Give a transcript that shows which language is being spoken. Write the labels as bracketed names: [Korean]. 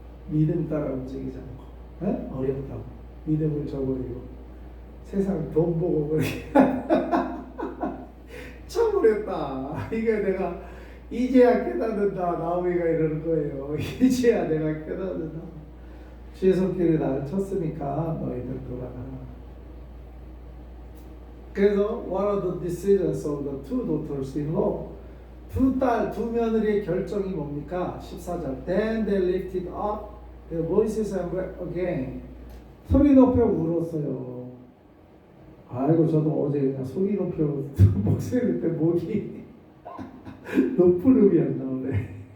[Korean] 믿음 따라 움직이지 않고 어렵다고 믿음을 저버리고 세상 돈 보고 그렇게 쳐버렸다. 이게 내가 이제야 깨닫는다. 나오미가 이러는 거예요. 이제야 내가 깨닫는다. 주의 손길이 나를 쳤으니까 너희들 돌아가라. 그래서 [English] one of the decisions of the two daughters-in-law, [Korean] 두 며느리의 결정이 뭡니까? 14절. [English] Then they lifted up their voices and wept again. [Korean] 소리 높여 울었어요. 아이고 저도 어제 그냥 소리 높여 목소리 때 목이 높은 음이 안 나오네.